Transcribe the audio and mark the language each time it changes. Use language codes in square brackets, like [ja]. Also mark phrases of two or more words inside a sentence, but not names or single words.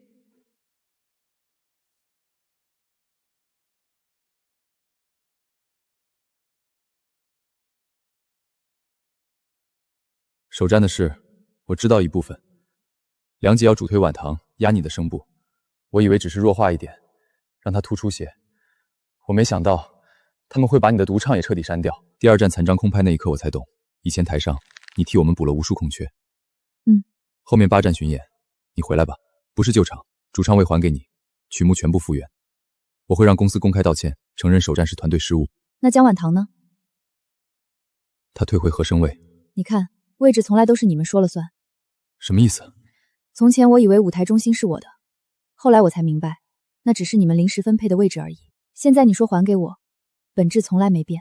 [zh] 首战的事我知道一部分，梁姐要主推晚唐壓你的聲部，我以為只是弱化一點，讓它突出些，我沒想到他們會把你的獨唱也徹底刪掉。第二站殘章空拍那一刻我才懂，以前台上你替我們補了無數空缺。後面8站巡演你回來吧，不是救場，主唱位還給你，曲目全部復原，我會讓公司公開道歉，承認首戰是團隊失誤。那江晚唐呢？他退回和聲位。你看，位置從來都是你們說了算。什麼意思？從前我以為舞台中心是我的，後來我才明白，那只是你們臨時分配的位置而已。現在你說還給我，本質從來沒變。